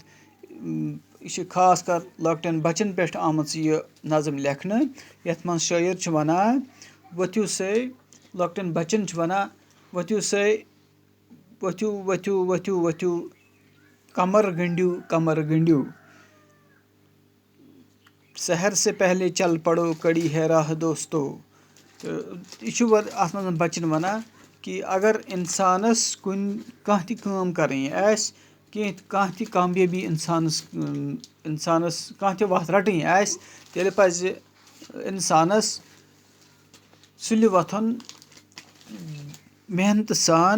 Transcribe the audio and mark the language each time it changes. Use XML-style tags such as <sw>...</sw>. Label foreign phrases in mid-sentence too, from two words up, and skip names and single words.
<ks>یہ چھِ خاص کر لۄکٹٮ۪ن بچن پٮ۪ٹھ آمٕژ یہ نظم لیکھنہٕ، یتھ منٛز شٲعر چھُ ونان ؤتھِو سٲے، لۄکٹٮ۪ن بچن چھُ ونان ؤتھِو سٲے، ؤتھِو ؤتھِو ؤتھِو ؤتھِو، کمر گٔنٛڈِو کمر گٔنٛڈِو۔</ks> <ur>سحر سے پہلے چل پڑو کڑی ہے راہ دوستو.</ur> <ks>یہ ات من بچن ونان کہ اگر انسانس کانٛہہ تہِ کٲم کَرٕنۍ آسہِ کانٛہہ تہِ کامیٲبی انسانس کانٛہہ تہِ وَتھ رَٹٕنۍ آسہِ تیٚلہِ پَزِ اِنسانَس سُلہِ وۄتھُن محنتہٕ سان.</ks>